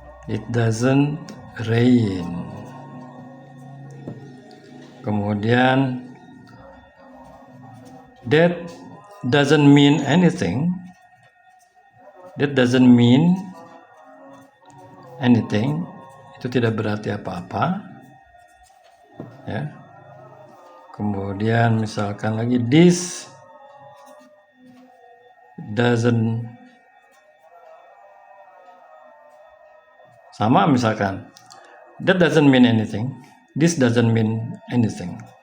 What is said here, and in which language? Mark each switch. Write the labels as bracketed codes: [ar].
[en] It doesn't rain. Kemudian that doesn't mean anything. That doesn't mean anything. [id] Itu tidak berarti apa-apa. Ya. Kemudian misalkan lagi this doesn't, sama misalkan [en] that doesn't mean anything. This doesn't mean anything.